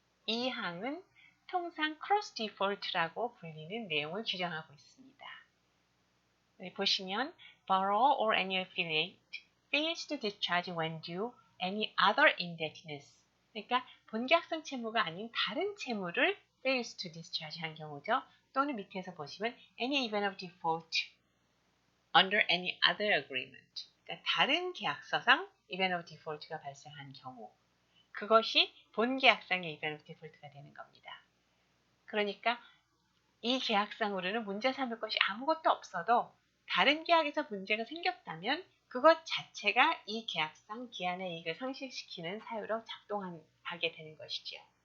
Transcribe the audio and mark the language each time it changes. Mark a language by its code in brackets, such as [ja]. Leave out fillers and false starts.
[ko] 이 항은 통상 cross default라고 불리는 내용을 규정하고 있습니다. 여기 보시면 [en] borrower or any affiliate fails to discharge when due any other indebtedness. [ko] 그러니까 본계약성 채무가 아닌 다른 채무를 [en] fails to discharge [ko] 한 경우죠. 또는 밑에서 보시면 [en] any event of default under any other agreement. [ko] 그러니까 다른 계약서상 event of default가 발생한 경우. 그것이 본계약상의 event of default가 되는 겁니다. 그러니까 이 계약상으로는 문제 삼을 것이 아무것도 없어도 다른 계약에서 문제가 생겼다면 그것 자체가 이 계약상 기한의 이익을 상실시키는 사유로 작동하게 되는 것이지요.